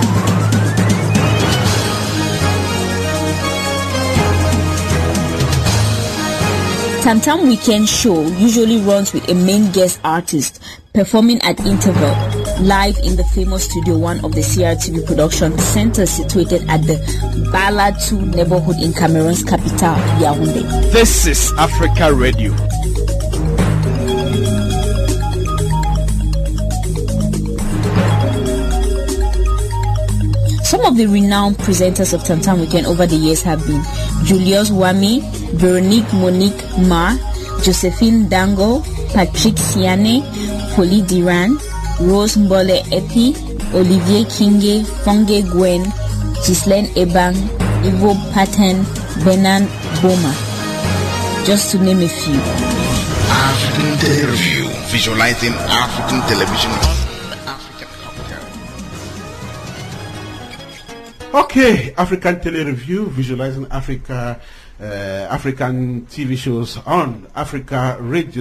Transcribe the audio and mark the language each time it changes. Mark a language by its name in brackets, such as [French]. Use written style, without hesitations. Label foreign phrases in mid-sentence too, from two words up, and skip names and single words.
[English] Tam Tam Weekend show usually runs with a main guest artist performing at interval live in the famous Studio 1 of the CRTV production center situated at the Bala 2 neighborhood in Cameroon's capital, Yaoundé. This is Africa Radio. Some of the renowned presenters of Tam Tam Weekend over the years have been Julius Wami, Veronique Monique Ma, Josephine Dango, Patrick Siane, Poli Diran, Rose Mbole Epi, Olivier Kinge, Fonge Gwen, Ghislaine Ebang, Ivo Paten, Benan Boma, just to name a few. African Tele-Review, visualizing African television. Okay, African Tele-Review, visualizing African TV shows on Africa Radio.